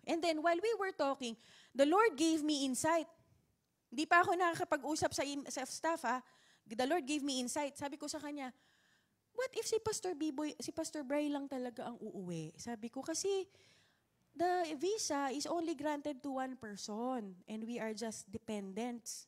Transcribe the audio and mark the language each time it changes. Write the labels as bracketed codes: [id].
[en] And then, while we were talking, the Lord gave me insight. [tl] Hindi pa ako nakakapag-usap sa staff, ha? [en] The Lord gave me insight. [tl] Sabi ko sa kanya, [en] what if [tl] si Pastor Bray lang talaga ang uuwi? Sabi ko, kasi [en] the visa is only granted to one person and we are just dependents.